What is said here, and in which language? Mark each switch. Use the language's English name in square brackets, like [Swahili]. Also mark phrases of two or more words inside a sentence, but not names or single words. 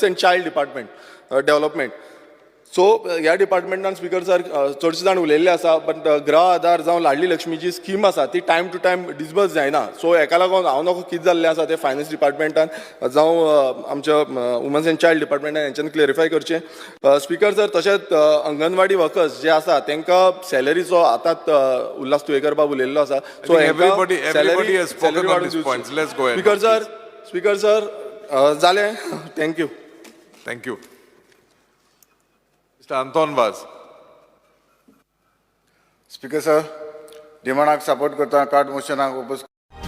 [English] and child department development [Konkani] सो ह्या डिपार्टमेंटान [English] Speaker sir [Konkani] चडशे जाण उलयल्ले आसा बट गृह आधार जावं लाडली लक्ष्मीची स्कीम आसा ती [English] time to time disburse [Konkani] जायना सो हेका लागून हांव नकळो कितें जाल्लें आसा ते फायनान्स डिपार्टमेंटान जावं आमच्या [English] women's and child [Konkani] डिपार्टमेंटान हेंच्यांनी क्लेरिफाय करचें [English] Speaker sir [Konkani] तशेंच अंगणवाडी वर्कर्स जे आसा तांकां सॅलरीचो आतांच उल्हास तुयेकर बाब उलयल्लो आसा सो [English] everybody has spoken on these points. Let's go ahead. Speaker sir [Konkani] जालें थँक्यू [English] Thank you. Mr. Anton Vaz. Speaker sir [Konkani] डिमांडाक सपोर्ट करता कार्ड मोशनाक